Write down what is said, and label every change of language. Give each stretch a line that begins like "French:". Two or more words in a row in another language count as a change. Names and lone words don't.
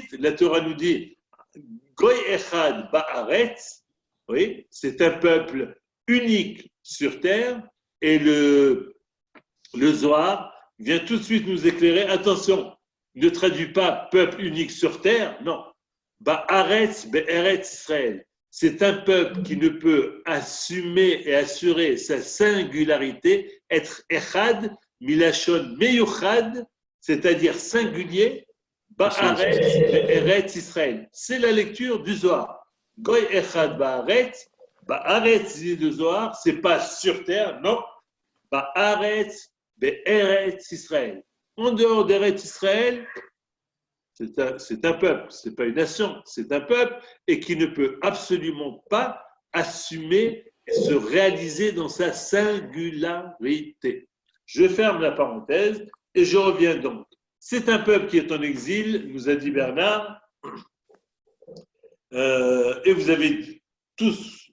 French: La Torah nous dit
Hebrew: גוי אחד בארץ,
French: oui, c'est un peuple unique sur terre, et le Zohar vient tout de suite nous éclairer. Attention, ne traduit pas peuple unique sur terre, non.
Hebrew: בארץ בארץ ישראל.
French: C'est un peuple qui ne peut assumer et assurer sa singularité, être echad,
Hebrew: מלשון מיוחד,
French: c'est-à-dire singulier,
Hebrew: בארץ בארץ ישראל.
French: C'est la lecture du Zohar.
Hebrew: גוי אחד בארץ,
French: ba'aretz du Zohar, c'est pas sur terre, non.
Hebrew: בארץ בארץ ישראל.
French: En dehors d'Eretz Israël, c'est un peuple, ce n'est pas une nation, c'est un peuple et qui ne peut absolument pas assumer et se réaliser dans sa singularité. Je ferme la parenthèse et je reviens donc. C'est un peuple qui est en exil, nous a dit Bernard, et vous avez tous...